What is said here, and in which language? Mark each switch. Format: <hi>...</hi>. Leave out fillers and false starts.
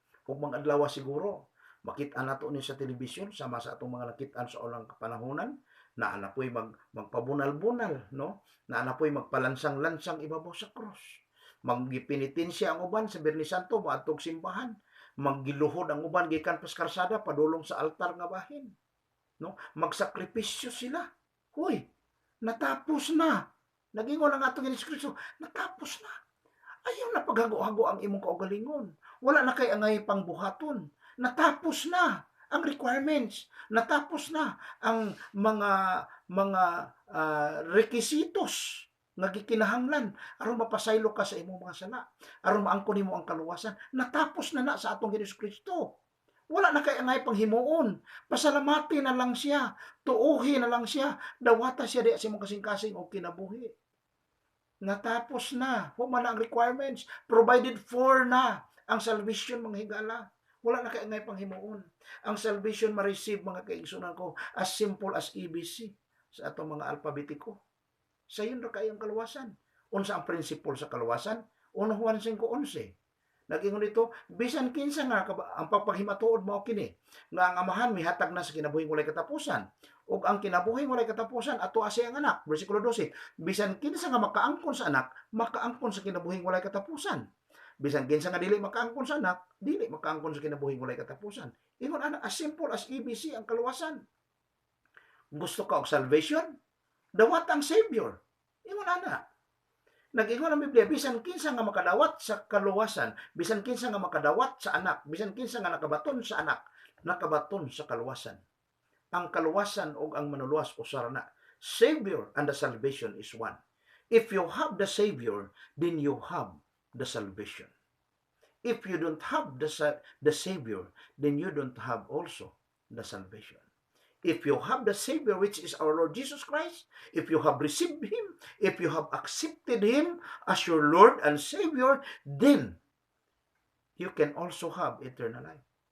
<ceb>Kung mga adlaw siguro makita nato ni sa telebisyon sama sa atong mga nakitaan sa ulang kapanahonan na anapoy magpabunal-bunal, no, na anapoy magpalansang-lansang ibabaw sa cross, magipinitensya ang uban sa Biyernes Santo moadtog simbahan, maggiluhod ang uban gikan pas karsada padulong sa altar nga bahin, no, magsakripisyo sila. Hoy, natapos na. Nagingon ang atong Hesus Kristo, natapos na. Ayaw na paghago-hago ang imong kaugalingon. Wala na kay angay pangbuhaton. Natapos na ang requirements. Natapos na ang mga requisitos nga gikinahanglan aron mapasaylo ka sa imong mga sala, aron maangkon nimo ang kaluwasan. Natapos na sa atong Hesus Kristo. Wala na kay angay panghimuon. Pasalamati na lang siya, tuuhi na lang siya, dawata siya di sa imong kasing-kasing o kinabuhi. Natapos na. Human ang requirements.</ceb> <en>Provided for</en> <ceb>na ang salvation, mga higala. Wala na kay angay panghimuon. Ang salvation ma-receive, mga kaigsunan ko,</ceb> <en>as simple as ABC</en> <ceb>sa atong mga alpabetiko. Sa yun ra kayong kaluwasan. Unsa ang principle sa kaluwasan? 1 Juan 5:11. Nag-ingon dito, bisan kinsa nga ang pagpaghimatuod mao kini, nga ang amahan mihatag na sa kinabuhing walay katapusan, ug ang kinabuhing walay katapusan ato sa ang anak. Bersikulo 12. Bisan kinsa nga makaangkon sa anak, makaangkon sa kinabuhing walay katapusan. Bisan kinsa nga dili makaangkon sa anak, dili makaangkon sa kinabuhing walay katapusan. Ingon ana,</ceb> <en>as simple as ABC</en> <ceb>ang kaluwasan. Gusto ka og salvation? Dawat ang Savior. Ingon ana. Nag-ingon ang Biblia, bisan kinsa nga makadawat sa kaluwasan, bisan kinsa nga makadawat sa anak, bisan kinsa nga nakabaton sa anak, nakabaton sa kaluwasan. Ang kaluwasan o ang manuluwas o sarana.</ceb> <en>Savior and the salvation is one. If you have the Savior, then you have the salvation. If you don't have the Savior, then you don't have also the salvation. If you have the Savior, which is our Lord Jesus Christ, if you have received Him, if you have accepted Him as your Lord and Savior, then you can also have eternal life.</en>